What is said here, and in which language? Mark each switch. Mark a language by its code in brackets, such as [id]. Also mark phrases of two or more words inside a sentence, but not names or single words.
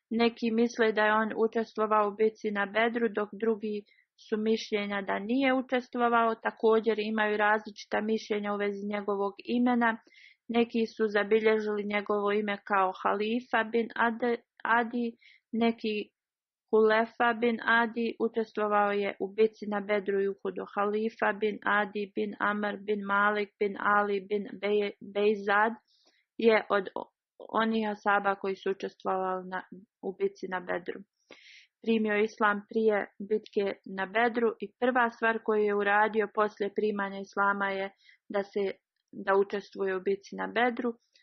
[bs] Neki misle da je on učestvovao u bitci na Bedru, dok drugi su mišljenja da nije učestvovao. Također imaju različita mišljenja u vezi njegovog imena. Neki su zabilježili njegovo ime kao Halifa bin Adi, neki Hulefa bin Adi. Učestvovao je u bitci na Bedru i Uhudu. Halifa bin Adi bin Amr bin Malik bin Ali bin Bejzad je od onih asaba koji su učestvovali u bitci na Bedru. Primio islam prije bitke na Bedru i prva stvar koju je uradio poslije primanja islama je da učestvuje u bitci na Bedru.